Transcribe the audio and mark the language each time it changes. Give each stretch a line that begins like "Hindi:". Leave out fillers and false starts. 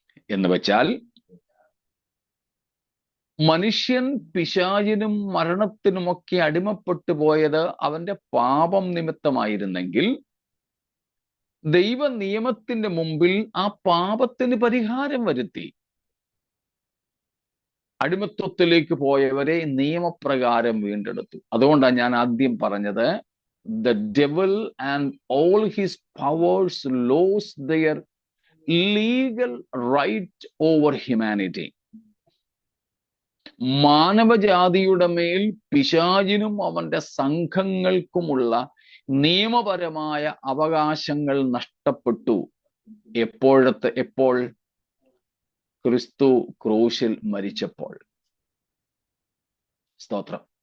Malayalam: എന്ന് വെച്ചാൽ മനുഷ്യൻ പിശാചിനും മരണത്തിനുമൊക്കെ അടിമപ്പെട്ടു പോയത് അവന്റെ പാപം നിമിത്തമായിരുന്നെങ്കിൽ ദൈവ നിയമത്തിന്റെ മുമ്പിൽ ആ പാപത്തിന് പരിഹാരം വരുത്തി. അടിമത്വത്തിലേക്ക് പോയവരെ നിയമപ്രകാരം വീണ്ടെടുത്തു. അതുകൊണ്ടാണ് ഞാൻ ആദ്യം പറഞ്ഞത്,
English: the devil and all his powers lost their legal right over humanity.
Malayalam: മാനവജാതിയുടെ മേൽ പിശാചിനും അവന്റെ സംഘങ്ങൾക്കുമുള്ള നിയമപരമായ അവകാശങ്ങൾ നഷ്ടപ്പെട്ടു. എപ്പോൾ? ക്രിസ്തു ക്രൂശിൽ മരിച്ചപ്പോൾ. സ്തോത്രം.